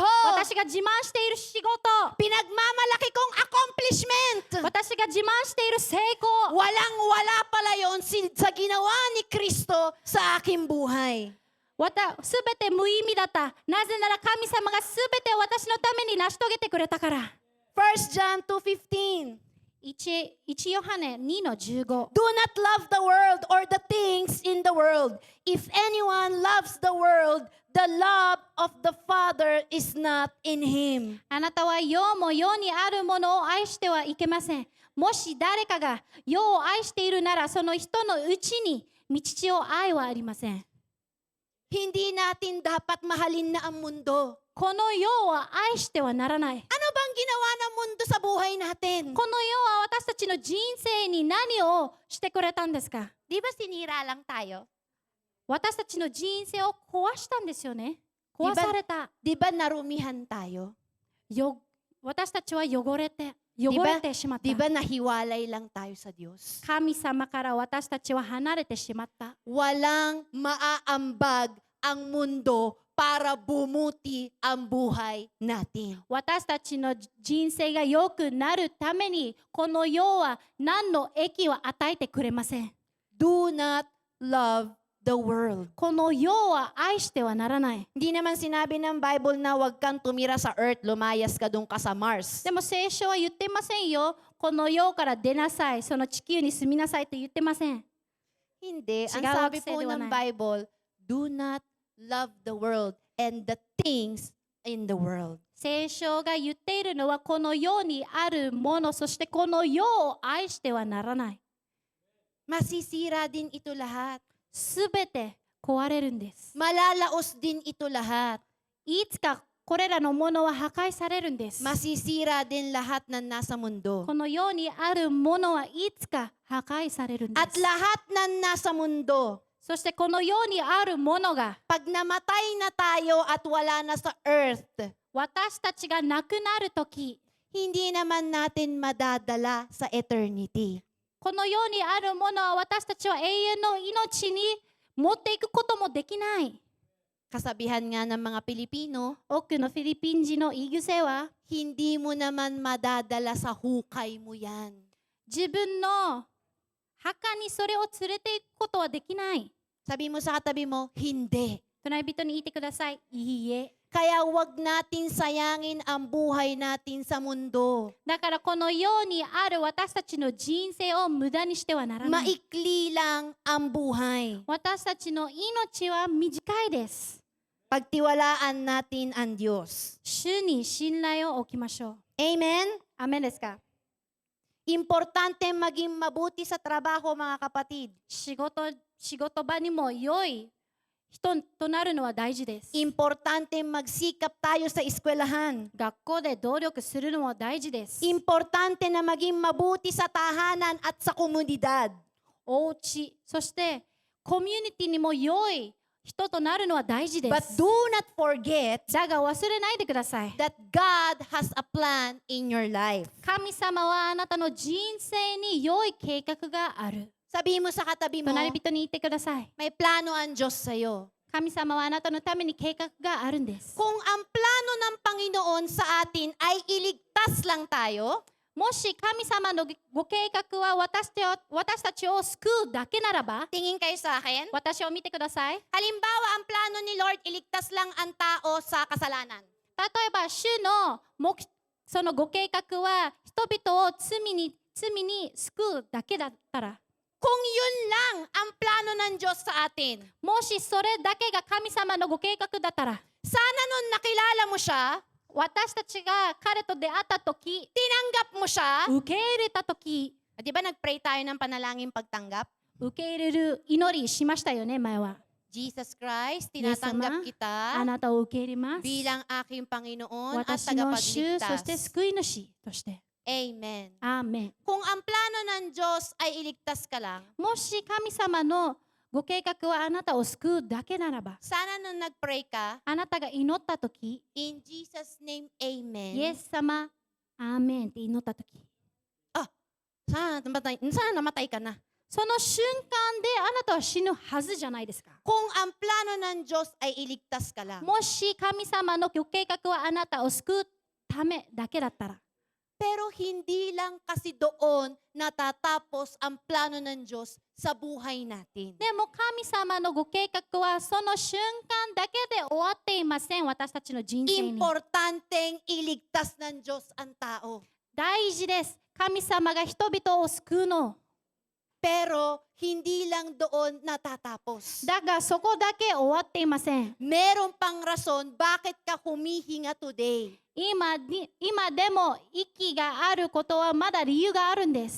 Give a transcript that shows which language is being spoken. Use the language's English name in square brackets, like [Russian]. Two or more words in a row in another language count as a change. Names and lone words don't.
[Japanese] 私が自慢している仕事、 [Filipino] pinagmamalaki kong accomplishment, [Japanese] 私が自慢している成功、 [Filipino] walang-wala pala yon sa ginawa ni Kristo sa aking buhay. [Japanese] すべて無意味だった。なぜなら神様がすべて私のために成し遂げてくれたから。 [English] 1 John 2:15. [Japanese] 1ヨハネ2の15。 [English] Do not love the world or the things in the world. If anyone loves the world, the love of the Father is not in him. [Japanese] あなたは世も世にあるものを愛してはいけません。もし誰かが世を愛しているなら、その人のうちに父を愛はありません。 [Filipino] Hindi natin dapat mahalin na ang mundo. [Japanese] この世は愛してはならない。 [Filipino] Ano bang ginawa ng mundo sa buhay natin? [Japanese] この世は私たちの人生に何をしてくれたんですか？ [Filipino] Di ba sinira lang tayo? [Japanese] 私たちの人生を壊したんですよね。壊された。 [Filipino] Di ba narumihan tayo? [Japanese] 私たちは汚れてしまった。 [Filipino] Di ba nahiwalay lang tayo sa Diyos? [Japanese] 神様から私たちは離れてしまった。 [Filipino] Walang maaambag ang mundo para bumuti ang buhay natin. [Japanese] 私たちの人生が良くなるために、この世は何の益を与えてくれません。 [English] Do not love the world. [Japanese] この世は愛してはならない。 [Filipino] Hindi naman sinabi ng Bible na huwag kang tumira sa earth, lumayas ka doon ka sa Mars. [Japanese] でも聖書は言ってませんよ。この世から出なさい、その地球に住みなさいと言ってません。 [Filipino] Hindi. Ang Sigaw sabi sa po diwa ng na. Bible, [English] do not love the world and the things in the world. [Japanese] 聖書が言っているのはこの世にあるもの、そしてこの世を愛してはならない。 [Filipino] Masisira din ito lahat. [Japanese] すべて壊れるんです。 [Filipino] Malalaos din ito lahat. [Japanese] いつかこれらのものは破壊されるんです。 [Filipino] Masisira din lahat ng nasa mundo. [Japanese] この世にあるものはいつか破壊されるんで [Filipino] At [Japanese] す。 [Filipino] lahat ng nasa mundo, [Japanese] そしてこの世にあるものが [Filipino] pag namatay na tayo at wala na sa earth, [Japanese] 私たちが亡くなるとき、 [Filipino] hindi naman natin madadala sa eternity. [Japanese] この世にあるものは私たちは永遠の命に持っていくこともできない。 [Filipino] Kasabihan nga ng mga Pilipino, [Japanese] 多くのフィリピン人の言い癖は、 [Filipino] hindi mo naman madadala sa hukay mo yan. [Japanese] 自分の墓にそれを連れていくことはできない。 [Filipino] Sabi mo sa katabi mo, hindi. [Japanese] 隣人に言ってください。いいえ。 [Filipino] Kaya wag natin sayangin ang buhay natin sa mundo. [Japanese] だからこの世にある私たちの人生を無駄にしてはならない。 [Filipino] Maikli lang ang buhay. [Japanese] 私たちの命は短いです。 [Filipino] Pagtiwalaan natin ang Diyos. [Japanese] 主に信頼を置きましょう。 [Filipino] Amen? [Japanese] アメンですか？ [Filipino] Importante maging mabuti sa trabaho, mga kapatid. [Japanese] 仕事場にも良い人となるのは大事です。 [Filipino] Importante magsikap tayo sa eskwelahan. [Japanese] 学校で努力するのは大事です。 [Filipino] Importante na maging mabuti sa tahanan at sa komunidad. [Japanese] お家、そしてコミュニティにも良い人となるのは大事で [English] But [Japanese] す。 [English] do not forget [Japanese] だが忘れないでください。 [English] that God has a plan in your life. [Japanese] 神様はあなたの人生に良い計画がある。 [Filipino] Sabihin mo sa katabi mo, [Japanese] 隣人に言ってください。 [Filipino] may plano ang Diyos sa'yo. [Japanese] 神様はあなたのために計画があるんです。 [Filipino] Kung ang plano ng Panginoon sa atin ay iligtas lang tayo, [Japanese] もし神様のご計画は私たちを救うだけならば、 [Filipino] tingin kayo sa akin. [Japanese] 私を見てください。 [Filipino] Halimbawa, ang plano ni Lord, iligtas lang ang tao sa kasalanan. [Japanese] 例えば主のそのご計画は人々を罪に救うだけだったら、 [Filipino] Kung yun lang ang plano ng Diyos sa atin, [Japanese] もしそれだけが神様のご計画だったら、 [Filipino] sana nun nakilala mo siya, [Japanese] 私たちが彼と出会った時、 [Filipino] tinanggap mo siya. [Japanese] 受け入れた時、 [Filipino] Di ba nag-pray tayo ng panalangin pagtanggap? [Japanese] 受け入れる祈りしましたよね、前は。 [Filipino] Jesus Christ, [Japanese] イエス様、 [Filipino] tinatanggap [Japanese] あ [Filipino] kita [Japanese] なたを受け入れます。 [Filipino] bilang aking Panginoon at [Japanese] 私の主、そして [Filipino] tagapagligtas. [Japanese] 救い主として。 [Filipino] Amen. [Japanese] アーメン。 [Filipino] Kung ang plano ng Diyos ay iligtas ka lang, [Japanese] もし神様のご計画はあなたを救うだけならば、 [Filipino] sana nung nag-pray ka, [Japanese] あなたが祈った時、 [English] in Jesus' name, [Japanese] イ [Filipino] Amen. [Japanese] エス様、アーメンって祈った時、 [Filipino] Sana namatay ka na. [Japanese] その瞬間であなたは死ぬはずじゃないですか。 [Filipino] Kung ang plano ng Diyos ay iligtas ka lang. [Japanese] もし神様のご計画はあなたを救うためだけだったら、 [Filipino] Pero hindi lang kasi doon natatapos ang plano ng Diyos sa buhay natin. [Japanese] でも神様のご計画はその瞬間だけで終わっていません。私たちの人生に。 [Filipino] Importanteng iligtas ng Diyos ang tao. [Japanese] 大事です。神様が人々を救うの。 [Filipino] Pero hindi lang doon natatapos. [Japanese] だがそこだけ終わっていません。 [Filipino] Meron pang rason bakit ka humihinga today. [Japanese] 今でも息があることはまだ理由があるんです。